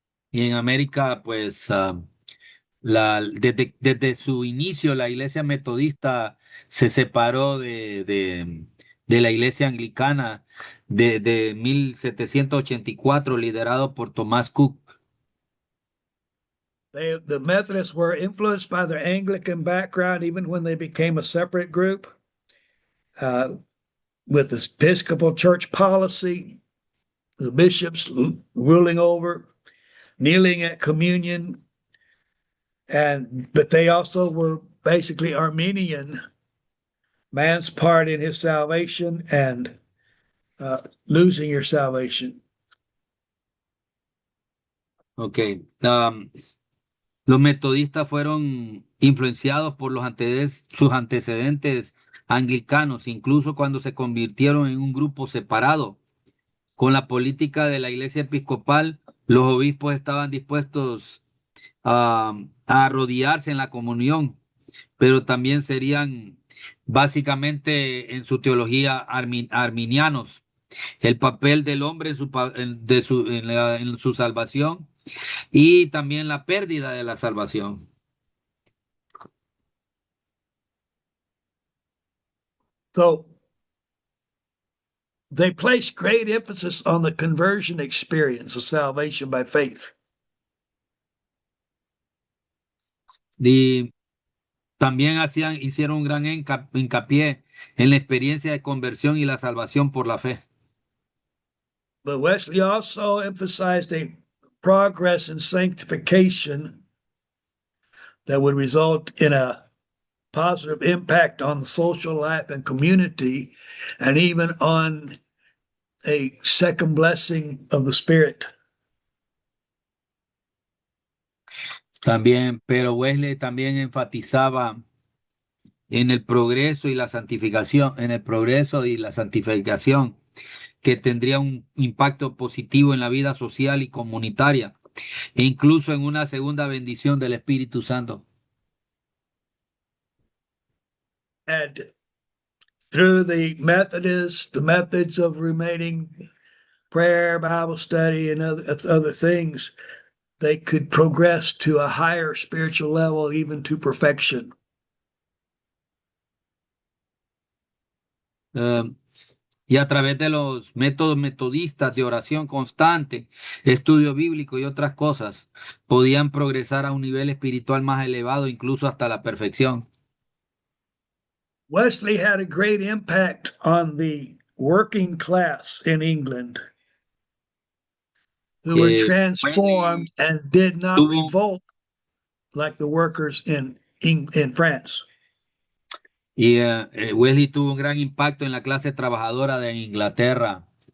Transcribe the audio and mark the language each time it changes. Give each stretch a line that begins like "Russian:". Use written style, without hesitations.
Spanish: Y en América, pues, desde su inicio, la iglesia metodista se separó de la iglesia anglicana de 1784, liderado por Tomás Cook.
English: The Methodists were influenced by their Anglican background even when they became a separate group, uh, with the Episcopal Church policy, the bishops ruling over, kneeling at communion, but they also were basically Arminian, man's part in his salvation and losing your salvation. Ok.
Spanish: Los metodistas fueron influenciados por sus antecedentes anglicanos, incluso cuando se convirtieron en un grupo separado. Con la política de la iglesia episcopal, los obispos estaban dispuestos a arrodillarse en la comunión, pero también serían básicamente en su teología arminianos. El papel del hombre en su salvación y también la pérdida de la salvación.
English: So they place great emphasis on the conversion experience of salvation by faith.
Spanish: Y también hicieron un gran hincapié en la experiencia de conversión y la salvación por la fe.
English: But Wesley also emphasized a progress in sanctification that would result in a positive impact on the social life and community, and even on a second blessing of the Spirit.
Spanish: También, pero Wesley también enfatizaba en el progreso y la santificación, en el progreso y la santificación, que tendría un impacto positivo en la vida social y comunitaria, e incluso en una segunda bendición del Espíritu Santo.
English: And through the methods of remaining prayer, Bible study, and other things, they could progress to a higher spiritual level, even to perfection.
Spanish: Y a través de los métodos metodistas de oración constante, estudio bíblico y otras cosas, podían progresar a un nivel espiritual más elevado, incluso hasta la perfección.
English: Wesley had a great impact on the working class in England, who were transformed and did not revolt like the workers in France.
Spanish: Y Wesley tuvo un gran impacto en la clase trabajadora de Inglaterra.